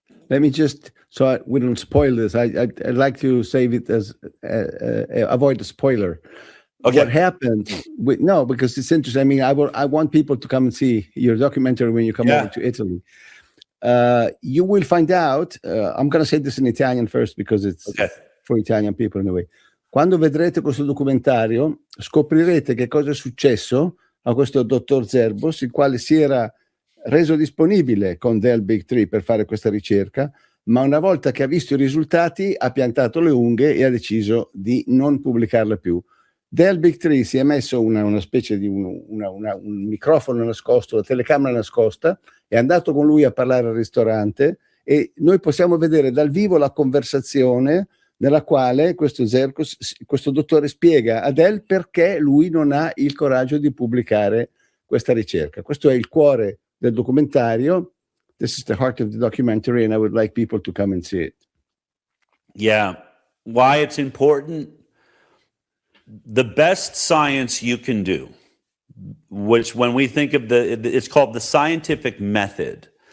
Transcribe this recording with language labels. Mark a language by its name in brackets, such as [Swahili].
[English] Let me just, so we don't spoil this. I'd like to save it as avoid the spoiler. Okay. What happened? No, because it's interesting. I mean, I want people to come and see your documentary when you come over to Italy. You will find out. I'm going to say this in Italian first because it's for Italian people in a way. [Italian] Quando vedrete questo documentario, scoprirete che cosa è successo a questo dottor Zerbos, il quale si era reso disponibile con Del Big Tree per fare questa ricerca, ma una volta che ha visto i risultati ha piantato le unghie e ha deciso di non pubblicarla più. Del Big Tree si è messo una specie di un microfono nascosto, una telecamera nascosta, è andato con lui a parlare al ristorante e noi possiamo vedere dal vivo la conversazione nella quale questo dottore spiega a Del perché lui non ha il coraggio di pubblicare questa ricerca. Questo è il cuore del documentario. [English] This is the heart of the documentary, and I would like people to come and see it. Yeah. Why it's important? The best science you can do, which when we think of it's called the scientific method.